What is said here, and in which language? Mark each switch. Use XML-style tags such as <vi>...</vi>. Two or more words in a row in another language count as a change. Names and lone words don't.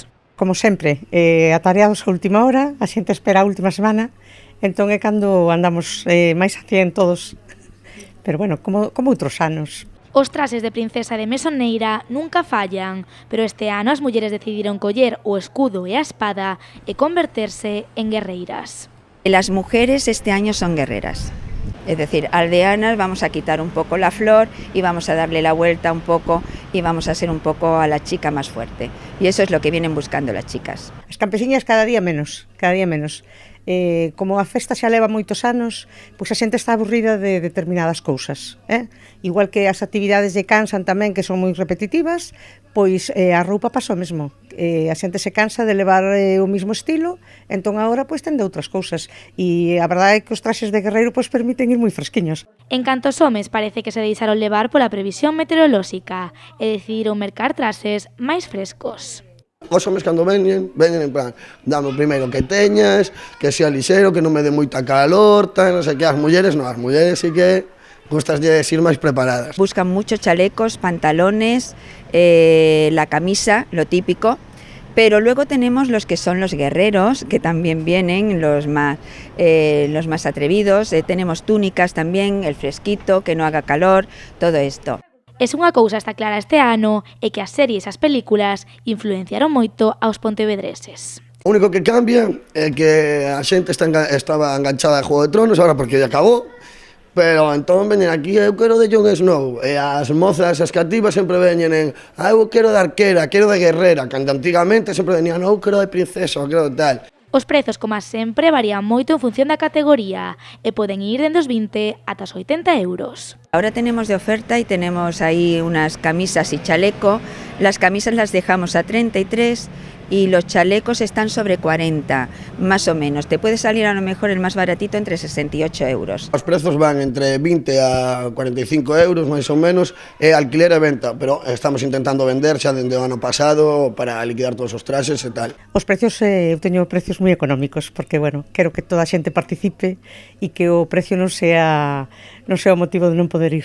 <gl>Como sempre, atareados a última hora, a xente espera a última semana, entón é cando andamos máis a 100 todos. Pero bueno, como outros anos. Os traxes de princesa de mesoneira nunca fallan, pero este ano as mulleres decidiron coller o escudo e a espada e converterse en guerreiras.</gl> <es>Las mujeres este año son guerreras, es decir, aldeanas, vamos a quitar un poco la flor y vamos a darle la vuelta un poco y vamos a ser un poco a la chica más fuerte. Y eso es lo que vienen buscando las chicas.</es> <gl>As campesiñas cada día menos. Como a festa xa leva moitos anos, pois a xente está aburrida de determinadas cousas. Igual que as actividades lle cansan tamén, que son moi repetitivas, pois a roupa pasa o mesmo. A xente se cansa de levar o mesmo estilo, entón agora pois ten de outras cousas. E a verdade é que os traxes de guerreiro pois permiten ir moi fresquiños. En canto aos homes, parece que se deixaron levar pola previsión meteorolóxica e decidiron mercar traxes máis frescos. Os homes cando veñen en plan, dame o primeiro que teñas, que sea lixeiro, que non me dé moita calor, tal, non sei que. As mulleres sí que gustas de ir máis preparadas.</gl> <es>Buscan muchos chalecos, pantalones, la camisa, lo típico, pero luego tenemos los que son los guerreros, que también vienen, los más atrevidos, tenemos túnicas también, el fresquito, que no haga calor, todo esto.</es> <gl>E se unha cousa está clara este ano é que as series e as películas influenciaron moito aos pontevedreses. O único que cambia é que a xente estaba enganchada a Juego de Tronos, agora porque ya acabou, pero entón veñen aquí, eu quero de Jon Snow, e as mozas, as cativas sempre veñen en eu quero de arquera, quero de guerrera, cando antigamente sempre venían eu quero de princesa, eu quero de tal. Os prezos, como sempre, varían moito en función da categoría e poden ir dende os 20 ata os 80 euros.</gl> <es>Ahora tenemos de oferta y tenemos ahí unas camisas y chaleco. Las camisas las dejamos a 33 y los chalecos están sobre 40, más o menos. Te puede salir a lo mejor el más baratito entre 68 euros.</es> <gl>Os prezos van entre 20 a 45 euros, máis ou menos, e alquiler e venta, pero estamos intentando vender xa dende o ano pasado para liquidar todos os traxes e tal. Os precios, eu teño precios moi económicos, porque, bueno, quero que toda a xente participe e que o precio non sea o motivo de non poder ir.</gl>